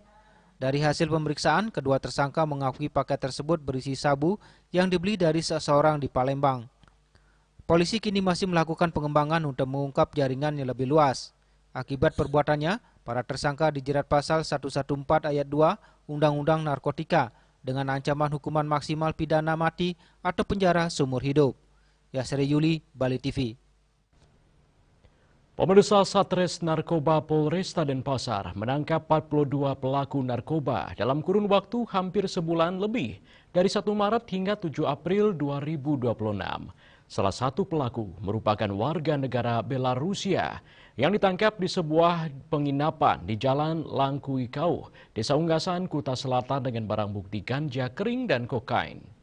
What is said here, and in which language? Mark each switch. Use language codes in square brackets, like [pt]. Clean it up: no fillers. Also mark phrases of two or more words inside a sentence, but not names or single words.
[id] Dari hasil pemeriksaan, kedua tersangka mengakui paket tersebut berisi sabu yang dibeli dari seseorang di Palembang. Polisi kini masih melakukan pengembangan untuk mengungkap jaringan yang lebih luas. Akibat perbuatannya, para tersangka dijerat pasal 114 ayat 2 Undang-Undang Narkotika dengan ancaman hukuman maksimal pidana mati atau penjara seumur hidup. Yasri Yuli, Bali TV. Pemirsa, Satres Narkoba Polresta Denpasar menangkap 42 pelaku narkoba dalam kurun waktu hampir sebulan lebih dari 1 Maret hingga 7 April 2026. Salah satu pelaku merupakan warga negara Belarusia yang ditangkap di sebuah penginapan di Jalan Langkuikau, Desa Unggasan, Kuta Selatan dengan barang bukti ganja kering dan kokain.